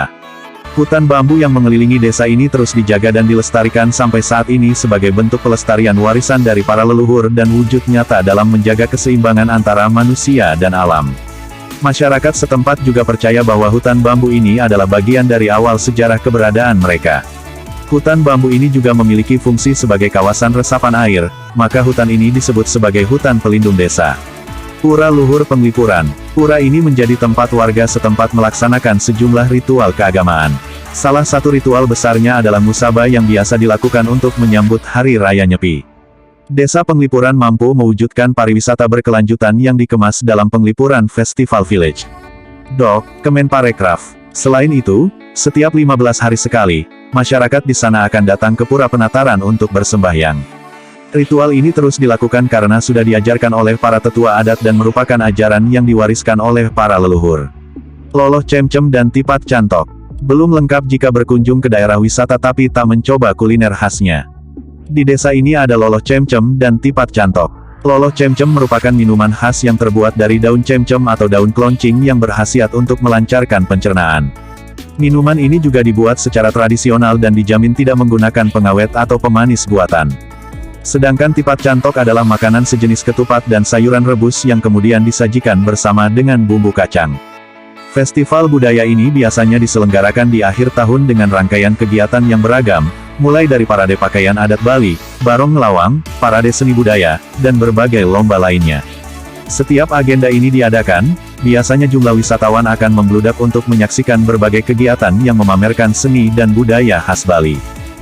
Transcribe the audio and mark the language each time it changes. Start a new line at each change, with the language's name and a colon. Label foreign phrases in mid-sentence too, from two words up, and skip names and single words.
Indonesian: Hutan bambu yang mengelilingi desa ini terus dijaga dan dilestarikan sampai saat ini sebagai bentuk pelestarian warisan dari para leluhur dan wujud nyata dalam menjaga keseimbangan antara manusia dan alam. Masyarakat setempat juga percaya bahwa hutan bambu ini adalah bagian dari awal sejarah keberadaan mereka. Hutan bambu ini juga memiliki fungsi sebagai kawasan resapan air, maka hutan ini disebut sebagai hutan pelindung desa. Pura Luhur Penglipuran. Pura ini menjadi tempat warga setempat melaksanakan sejumlah ritual keagamaan. Salah satu ritual besarnya adalah musabah yang biasa dilakukan untuk menyambut Hari Raya Nyepi. Desa Penglipuran mampu mewujudkan pariwisata berkelanjutan yang dikemas dalam Penglipuran Festival Village. Kemenparekraf. Selain itu, setiap 15 hari sekali, masyarakat di sana akan datang ke Pura Penataran untuk bersembahyang. Ritual ini terus dilakukan karena sudah diajarkan oleh para tetua adat dan merupakan ajaran yang diwariskan oleh para leluhur. Loloh Cemcem dan Tipat Cantok. Belum lengkap jika berkunjung ke daerah wisata tapi tak mencoba kuliner khasnya. Di desa ini ada Loloh Cemcem dan Tipat Cantok. Loloh Cemcem merupakan minuman khas yang terbuat dari daun cemcem atau daun keloncing yang berkhasiat untuk melancarkan pencernaan. Minuman ini juga dibuat secara tradisional dan dijamin tidak menggunakan pengawet atau pemanis buatan. Sedangkan tipat cantok adalah makanan sejenis ketupat dan sayuran rebus yang kemudian disajikan bersama dengan bumbu kacang. Festival budaya ini biasanya diselenggarakan di akhir tahun dengan rangkaian kegiatan yang beragam, mulai dari parade pakaian adat Bali, barong ngelawang, parade seni budaya, dan berbagai lomba lainnya. Setiap agenda ini diadakan, biasanya jumlah wisatawan akan membludak untuk menyaksikan berbagai kegiatan yang memamerkan seni dan budaya khas Bali.